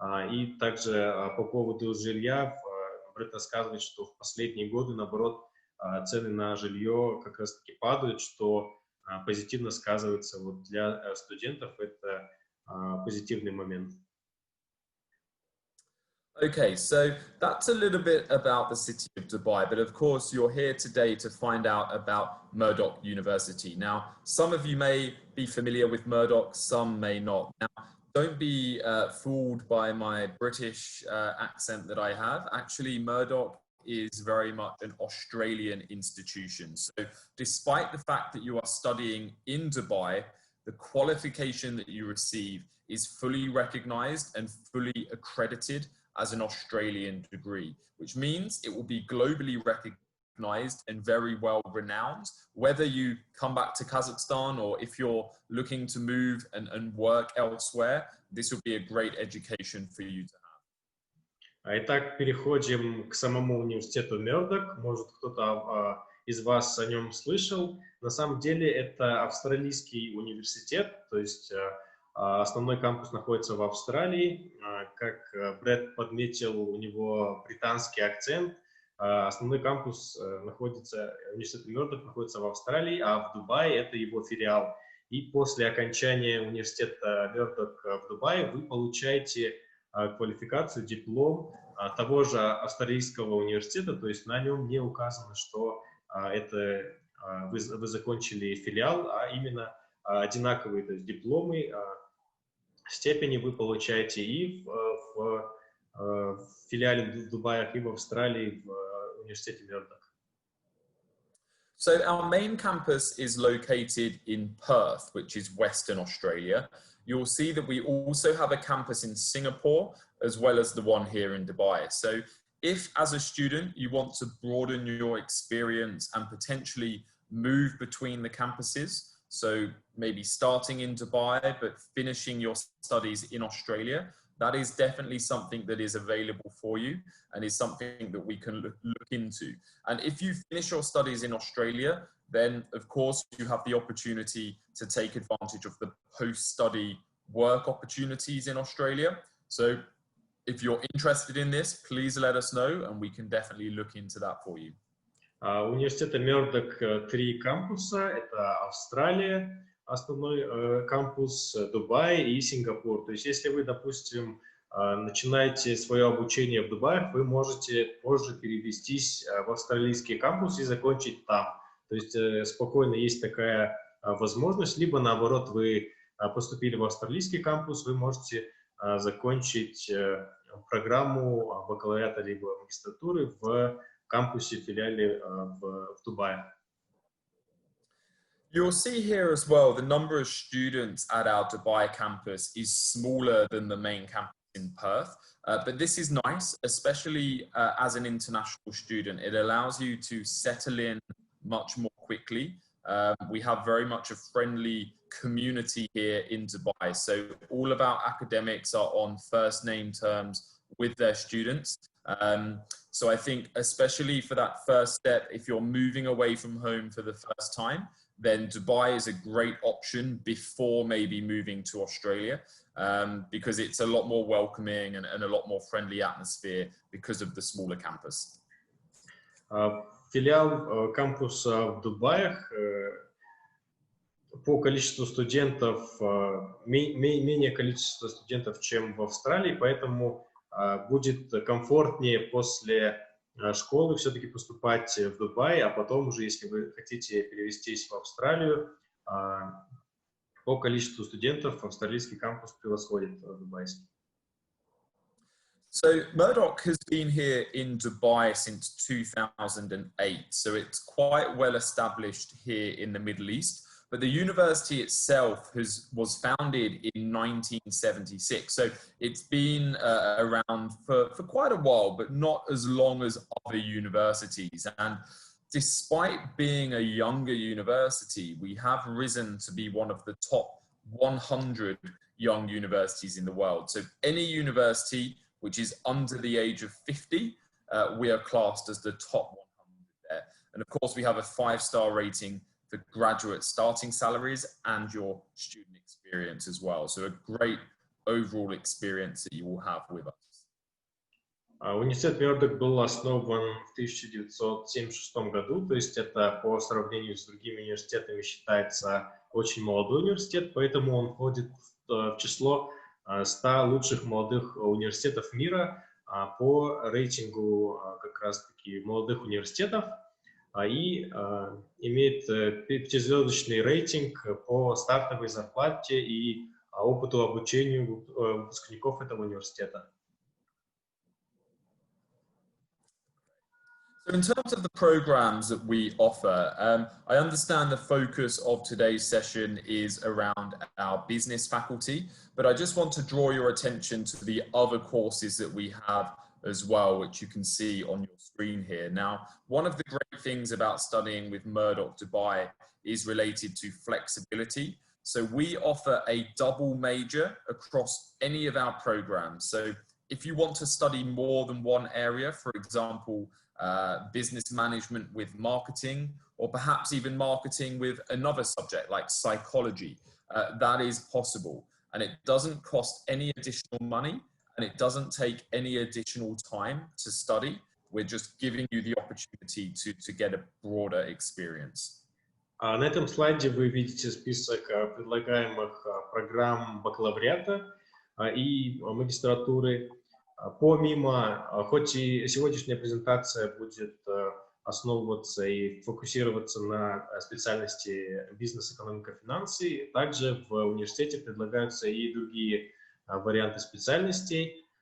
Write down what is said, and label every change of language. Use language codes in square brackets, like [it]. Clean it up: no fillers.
[ru] И также по поводу жилья, Брэд рассказывает, что в последние годы, наоборот, цены на жилье как раз-таки падают, что позитивно сказывается вот для студентов. Это позитивный момент. [en] Okay, so that's a little bit about the city of Dubai, but of course you're here today to find out about Murdoch University. Now, some of you may be familiar with Murdoch, some may not. Now, don't be fooled by my British accent that I have. Actually, Murdoch is very much an Australian institution. So despite the fact that you are studying in Dubai, the qualification that you receive is fully recognized and fully accredited as an Australian degree, which means it will be globally recognized and very well renowned, whether you come back to Kazakhstan or if you're looking to move and work elsewhere, this will be a great education for you to have. [ru] Итак, переходим к самому университету Murdoch. Может, кто-то из вас о нем слышал. На самом деле это австралийский университет, то есть основной кампус находится в Австралии. Как Брэд подметил, у него британский акцент. Основной кампус университета Murdoch находится в Австралии, а в Дубае это его филиал. И после окончания университета Murdoch в Дубае вы получаете квалификацию, диплом того же австралийского университета, то есть на нем не указано, что это вы закончили филиал, а именно одинаковые, то есть дипломы, степени вы получаете и в филиале в Дубае, и в Австралии, в университете Murdoch. [en] So our main campus is located in Perth, which is Western Australia. You'll see that we also have a campus in Singapore, as well as the one here in Dubai. So if, as a student, you want to broaden your experience and potentially move between the campuses, so maybe starting in Dubai, but finishing your studies in Australia, that is definitely something that is available for you and is something that we can look into. And if you finish your studies in Australia, then of course you have the opportunity to take advantage of the post-study work opportunities in Australia. So if you're interested in this, please let us know and we can definitely look into that for you. [ru] У университета Murdoch 3 кампуса. Это Австралия, основной кампус, Дубай и Сингапур. То есть если вы, допустим, начинаете свое обучение в Дубае, вы можете позже перевестись в австралийский кампус и закончить там. То есть спокойно есть такая возможность. Либо наоборот, вы поступили в австралийский кампус, вы можете закончить программу бакалавриата либо магистратуры в кампусе, филиале в Дубае. [en] You'll see here as well, the number of students at our Dubai campus is smaller than the main campus in Perth. But this is nice, especially as an international student. It allows you to settle in much more quickly. We have very much a friendly community here in Dubai. So all of our academics are on first name terms with their students. So I think especially for that first step, if you're moving away from home for the first time, then Dubai is a great option before maybe moving to Australia, because it's a lot more welcoming and a lot more friendly atmosphere because of the smaller campus. [ru] Филиал кампуса в Дубаях по количеству студентов, менее количество студентов, чем в Австралии, поэтому будет комфортнее после школы все-таки поступать в Дубай, а потом уже, если вы хотите перевестись в Австралию, по количеству студентов австралийский кампус превосходит дубайский. [en] So Murdoch has been here in Dubai since 2008, so it's quite well established here in the Middle East. But the university itself was founded in 1976. So it's been around for quite a while, but not as long as other universities. And despite being a younger university, we have risen to be one of the top 100 young universities in the world. So any university which is under the age of 50, we are classed as the top 100 there. And of course, we have a 5-star rating for graduate starting salaries and your student experience as well. So a great overall experience that you will have with us. [ru] Университет Murdoch был основан в 1976 году, то есть это по сравнению с другими университетами считается очень молодой университет, поэтому он входит в число 100 лучших молодых университетов мира по рейтингу как раз-таки молодых университетов и имеет 5-звездочный рейтинг по стартовой зарплате и опыту обучения выпускников этого университета. [en] So in terms of the programs that we offer, I understand the focus of today's session is around our business faculty, but I just want to draw your attention to the other courses that we have as well, which you can see on your screen here. Now, one of the great things about studying with Murdoch Dubai is related to flexibility. So we offer a double major across any of our programs. So if you want to study more than one area, for example, business management with marketing, or perhaps even marketing with another subject like psychology, that is possible. And it doesn't cost any additional money, and it doesn't take any additional time to study. We're just giving you the opportunity to get a broader experience. [ru] На этом слайде вы видите список предлагаемых программ бакалавриата и магистратуры. Помимо, хоть и сегодняшняя презентация будет основываться и фокусироваться на специальности бизнес, экономика, финансы, также в университете предлагаются и другие варианты специальностей.